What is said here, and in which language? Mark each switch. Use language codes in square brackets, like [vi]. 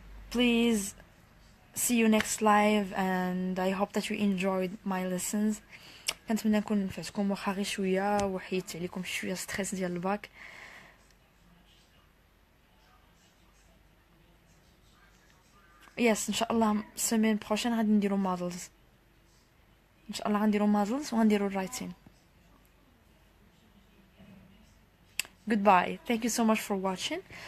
[en] Please see you next live and I hope that you enjoyed my lessons. [ar] كنتمنى نكون نفعتكم واخا غير شويه وحيدت عليكم شويه ستريس ديال الباك. يس ان شاء الله السيمين بروشين غادي نديرو مودلز ان شاء الله غنديرو مودلز وغنديرو الرايتين. [en] Goodbye. Thank you so much for watching.